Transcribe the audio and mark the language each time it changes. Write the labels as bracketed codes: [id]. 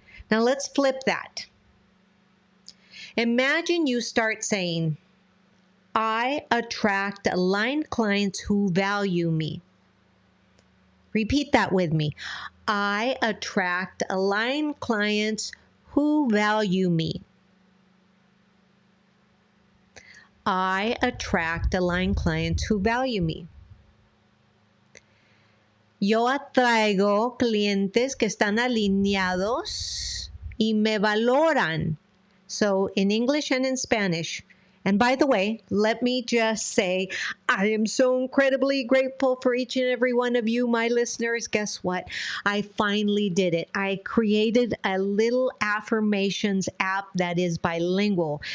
[en] Now let's flip that. Imagine you start saying, I attract aligned clients who value me. Repeat that with me. I attract aligned clients who value me. I attract aligned clients who value me. [es] Yo atraigo clientes que están alineados y me valoran. [en] So in English and in Spanish. And by the way, let me just say, I am so incredibly grateful for each and every one of you, my listeners. Guess what? I finally did it. I created a little affirmations app that is bilingual.